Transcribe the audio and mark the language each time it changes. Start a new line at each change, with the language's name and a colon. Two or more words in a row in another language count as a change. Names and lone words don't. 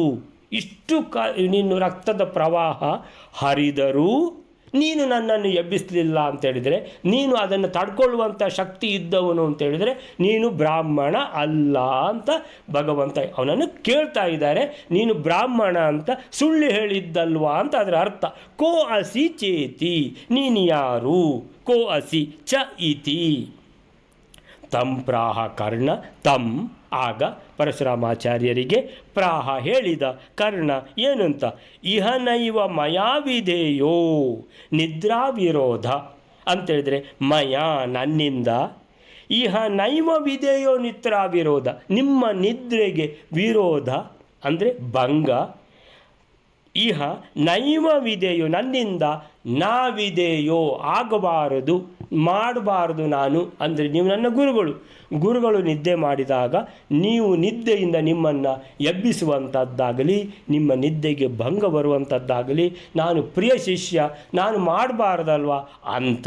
Kannada: ಇಷ್ಟು ನೀನು ರಕ್ತದ ಪ್ರವಾಹ ಹರಿದರೂ ನೀನು ನನ್ನನ್ನು ಎಬ್ಬಿಸಲಿಲ್ಲ ಅಂತೇಳಿದರೆ, ನೀನು ಅದನ್ನು ತಡ್ಕೊಳ್ಳುವಂಥ ಶಕ್ತಿ ಇದ್ದವನು ಅಂತೇಳಿದರೆ ನೀನು ಬ್ರಾಹ್ಮಣ ಅಲ್ಲ ಅಂತ ಭಗವಂತ ಅವನನ್ನು ಕೇಳ್ತಾ ಇದ್ದಾರೆ. ನೀನು ಬ್ರಾಹ್ಮಣ ಅಂತ ಸುಳ್ಳು ಹೇಳಿದ್ದಲ್ವಾ ಅಂತ ಅದರ ಅರ್ಥ.
Sanskrit: ಕೋ ಅಸಿ ಚೇತಿ,
Kannada: ನೀನು ಯಾರು?
Sanskrit: ಕೋ ಅಸಿ ಚ ಇತಿ ತಂ ಪ್ರಾಹ ಕರ್ಣ.
Kannada: ತಂ ಆಗ ಪರಶುರಾಮಾಚಾರ್ಯರಿಗೆ ಪ್ರಾಹ ಹೇಳಿದ ಕರ್ಣ ಏನಂತ,
Sanskrit: ಇಹನೈವ ಮಯಾ ವಿಧೇಯೋ ನಿದ್ರಾ ವಿರೋಧ
Kannada: ಅಂತೇಳಿದರೆ, ಮಯ ನನ್ನಿಂದ,
Sanskrit: ಇಹ ನೈವ ವಿಧೇಯೋ ನಿದ್ರಾ ವಿರೋಧ,
Kannada: ನಿಮ್ಮ ನಿದ್ರೆಗೆ ವಿರೋಧ ಅಂದರೆ ಭಂಗ.
Sanskrit: ಇಹ ನೈವ ವಿಧೇಯೋ
Kannada: ನನ್ನಿಂದ, ನಾವಿದೆಯೋ ಆಗಬಾರದು, ಮಾಡಬಾರದು ನಾನು. ಅಂದರೆ ನೀವು ನನ್ನ ಗುರುಗಳು ನಿದ್ದೆ ಮಾಡಿದಾಗ ನೀವು ನಿದ್ದೆಯಿಂದ ನಿಮ್ಮನ್ನು ಎಬ್ಬಿಸುವಂಥದ್ದಾಗಲಿ, ನಿಮ್ಮ ನಿದ್ದೆಗೆ ಭಂಗ ಬರುವಂಥದ್ದಾಗಲಿ ನಾನು ಪ್ರಿಯ ಶಿಷ್ಯ, ನಾನು ಮಾಡಬಾರ್ದಲ್ವ ಅಂತ.